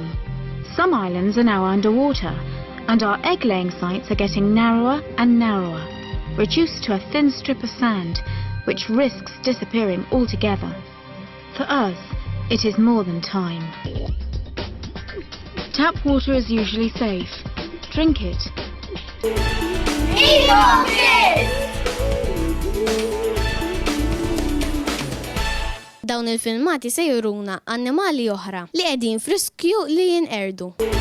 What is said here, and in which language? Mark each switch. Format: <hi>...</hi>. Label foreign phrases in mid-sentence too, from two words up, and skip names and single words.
<en>Some islands are now underwater, and our egg-laying sites are getting narrower and narrower, reduced to a thin strip of sand, which risks disappearing altogether. For us, it is more than time. Tap water is usually safe. Drink it.</en> <mt>Dawn il-filmati se juruna annimali oħra li qegħdin friskju li jinqerdu.</mt>